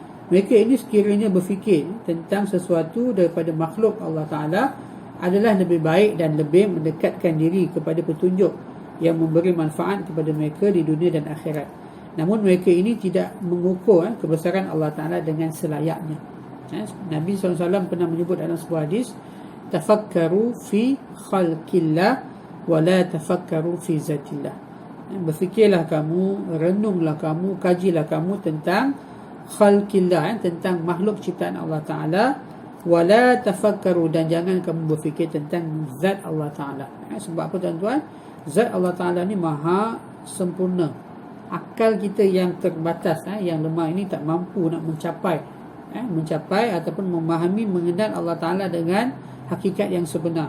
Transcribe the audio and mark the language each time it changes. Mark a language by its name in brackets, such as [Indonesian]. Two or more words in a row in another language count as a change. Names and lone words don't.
[Malay] Mereka ini sekiranya berfikir tentang sesuatu daripada makhluk Allah Ta'ala adalah lebih baik dan lebih mendekatkan diri kepada petunjuk yang memberi manfaat kepada mereka di dunia dan akhirat. Namun mereka ini tidak mengukur kebesaran Allah Ta'ala dengan selayaknya. Nabi SAW pernah menyebut dalam sebuah hadis, [Arabic] تفكروا في خلق الله ولا تفكروا في ذات الله. [Malay] Berfikirlah kamu, renunglah kamu, kajilah kamu tentang khalqillah, tentang makhluk ciptaan Allah Ta'ala, [Arabic] ولا تفكروا, [Malay] dan jangan kamu berfikir tentang zat Allah Ta'ala. Sebab apa tuan-tuan? Zat Allah Ta'ala ni maha sempurna. Akal kita yang terbatas, yang lemah ini tak mampu nak mencapai ataupun memahami, mengenal Allah Ta'ala dengan hakikat yang sebenar.